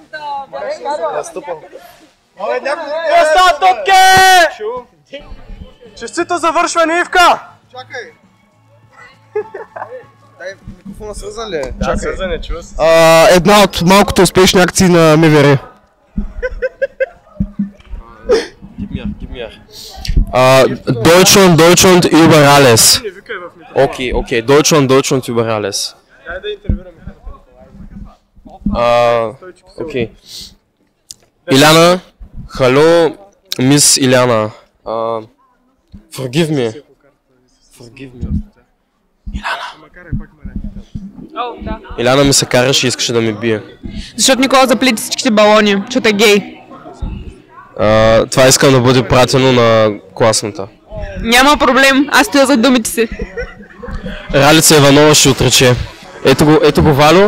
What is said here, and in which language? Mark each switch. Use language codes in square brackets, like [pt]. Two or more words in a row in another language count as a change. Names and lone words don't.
[bg] Я стъпам. Честито завършване, Ивка! Чакай! Дай микрофона свързан ли е? Да, свързан е, чува се. Една от малкото успешни акции на МВР. [de] Deutschland über alles. Okay, Deutschland über alles. [bg] Дай да интервюраме. [en] Okay. Iliana, hallo, Miss Iliana. Forgive me. [bg] Iliana ми се караше и искаше да ме бие. Защото Никола заплити всичките балони, защото е гей. Това искам да бъде пратено на класната. Няма проблем, аз стоя за думите си. Ралица Иванова ще отрече. Ето го Валю.